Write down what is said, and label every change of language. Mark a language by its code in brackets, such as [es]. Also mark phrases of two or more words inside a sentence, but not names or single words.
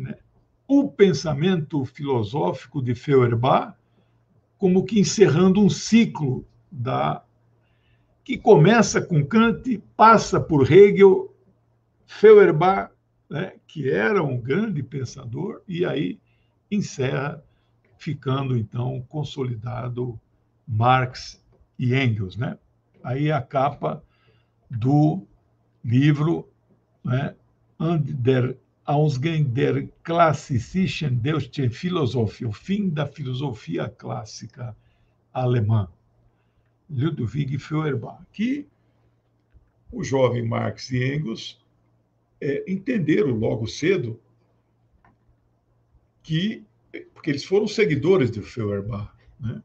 [pt] né, o pensamento filosófico de Feuerbach, como que encerrando um ciclo que começa com Kant, passa por Hegel, Feuerbach, né, que era um grande pensador, e aí encerra, ficando então consolidado Marx e Engels, né? Aí a capa do livro, né, [de] der Ausgang der klassischen deutschen Philosophie, [pt] o fim da filosofia clássica alemã, Ludwig Feuerbach, que o jovem Marx e Engels entenderam logo cedo porque eles foram seguidores de Feuerbach, né?